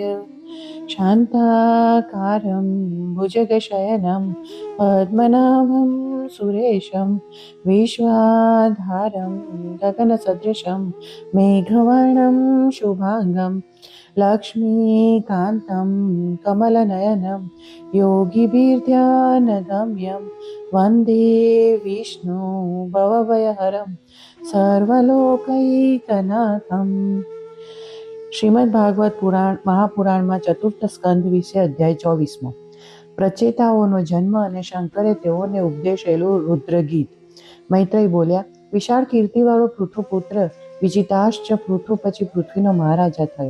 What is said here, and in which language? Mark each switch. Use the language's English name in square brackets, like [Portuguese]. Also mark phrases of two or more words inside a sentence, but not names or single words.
[Sanskrit] शान्ताकारं भुजगशयनं पद्मनाभं सुरेशं विश्वाधारं गगनसदृशं मेघवर्णं शुभाङ्गं लक्ष्मीकान्तं कमलनयनं योगिभिर्ध्यानगम्यं वन्दे विष्णु भवभयहरं સર્વલોકૈકનાથમ. [Gujarati] શ્રીમદ ભાગવત પુરાણ મહાપુરાણમાં ચતુર્થ સ્કંદ વિશે અધ્યાય 24. પ્રચેતાઓનો જન્મ અને શંકરે તેઓને ઉપદેશેલું રુદ્રગીત. મૈત્રેય બોલ્યા, વિશાળ કીર્તિવાળો પૃથુપુત્ર વિજિતાશ્ચ પૃથુ પછી પૃથ્વીનો મહારાજા થયો.